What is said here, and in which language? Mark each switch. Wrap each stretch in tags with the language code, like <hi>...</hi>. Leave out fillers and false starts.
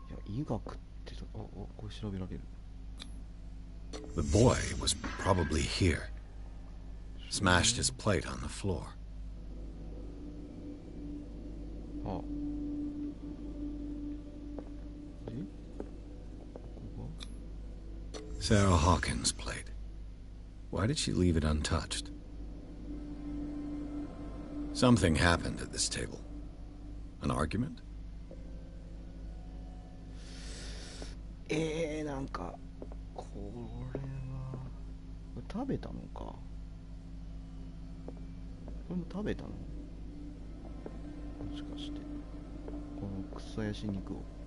<ja>いや医学ってこれ調べられる。</ja> <en>The boy was probably here. Smashed his plate on the floor. Oh. Sarah Hawkins' plate. Why did she leave it untouched? Something happened at this table. An argument?</en> <ja>なんかこれは食べたのか。これも食べたの？もしかしてこのクソヤシ肉を。</ja>